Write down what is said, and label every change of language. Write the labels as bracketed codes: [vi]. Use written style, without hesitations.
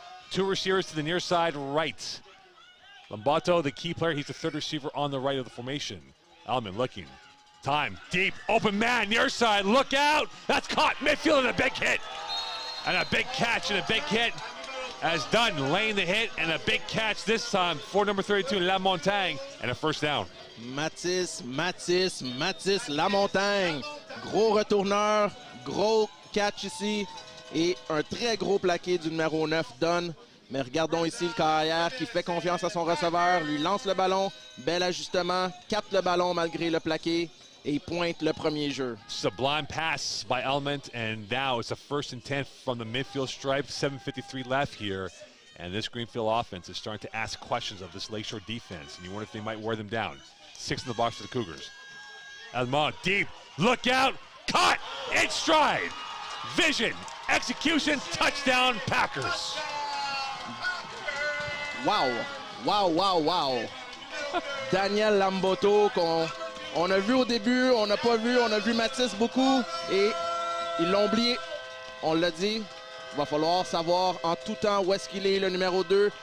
[en] 2 receivers to the near side right. Lombato, the key player, he's the 3rd receiver on the right of the formation. Element looking. Time, deep, open man, near side, look out! That's caught, midfield, and a big hit. And a big catch and a big hit as Dunn laying the hit, and a big catch this time for number 32, La Montagne, and a first down. Mathis Lamontagne. [fr] Gros retourneur, gros catch ici, et un très gros plaqué du numéro 9, Dunn. Mais regardons ici le carrière qui fait confiance à son receveur, lui lance le ballon, bel ajustement, capte le ballon malgré le plaqué, et il pointe le premier jeu. [en] It's a blind pass by Element, and now it's a 1st and 10 from the midfield stripe, 7:53 left here. And this Greenfield offense is starting to ask questions of this Lakeshore defense, and you wonder if they might wear them down. 6 in the box for the Cougars. Almond deep, look out, caught, in stride. Vision, execution, touchdown, Packers. Wow, wow, wow, wow. [fr] Daniel Lamboto, on a vu au début, on n'a pas vu, on a vu Mathis beaucoup, et ils l'ont oublié. On l'a dit, il va falloir savoir en tout temps où est-ce qu'il est, le numéro 2.